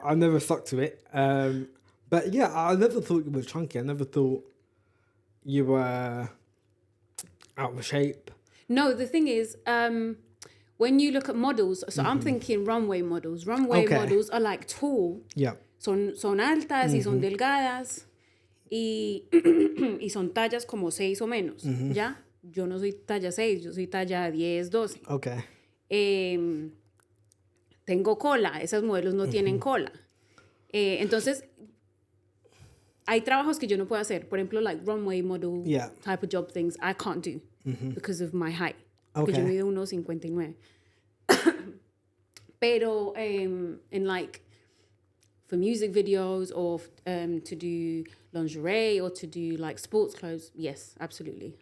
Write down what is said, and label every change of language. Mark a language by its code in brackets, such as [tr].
[en] I never stuck to it. But yeah, I never thought you were chunky. I never thought you were out of shape. No, the thing is, when you look at models, so I'm thinking runway models. Runway models are like tall. Yeah. [es] Son altas y son delgadas y son tallas como 6 o menos, ¿ya? Yo no soy talla 6, yo soy talla 10, 12. [en] Okay. [es] Tengo cola, esas modelos no tienen cola. Entonces, hay trabajos que yo no puedo hacer. Por ejemplo, [en] like runway model type of job things, I can't do because of my height. [es] Porque yo mido 1.59. Pero [en] in like, for music videos or to do lingerie or to do like sports clothes, yes, absolutely.